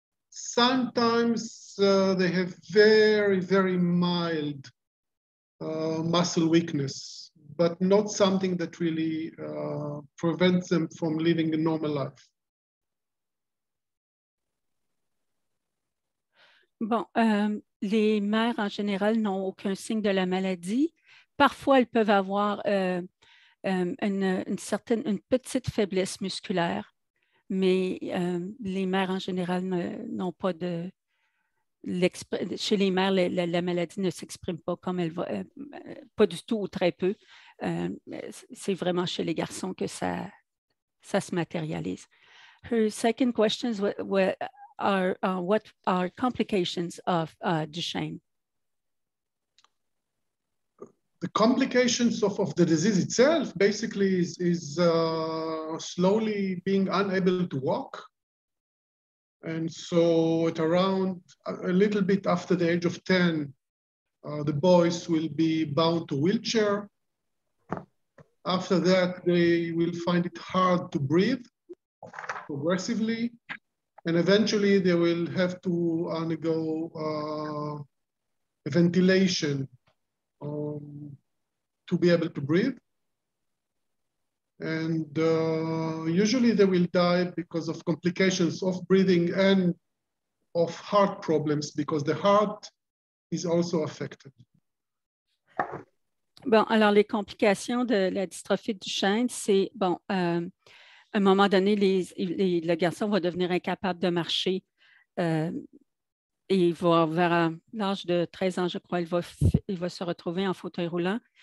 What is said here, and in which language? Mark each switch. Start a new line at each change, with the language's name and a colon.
English: Sometimes they have very, very mild muscle weakness, but not something that really prevents them from living a normal life.
French: Bon, les mères en général n'ont aucun signe de la maladie. Parfois, elles peuvent avoir une petite faiblesse musculaire, mais les mères en général n'ont pas de... Chez les mères, la maladie ne s'exprime pas comme elle va, pas du tout ou très peu. C'est vraiment chez les garçons que ça se matérialise.
English: Her second question is what are complications of Duchenne? The complications of the disease itself basically is slowly being unable to walk. And so at around a little bit after the age of 10, the boys will be bound to wheelchair. After that, they will find it hard to breathe progressively. And eventually they will have to undergo ventilation to be able to breathe. And usually they will die because of complications of breathing and of heart problems, because the heart is also affected.
French: Bon, alors les complications de la dystrophie de Duchenne, c'est, bon, à un moment donné, le garçon va devenir incapable de marcher. Et il va, vers l'âge de 13 ans, je crois, il va se retrouver en fauteuil roulant.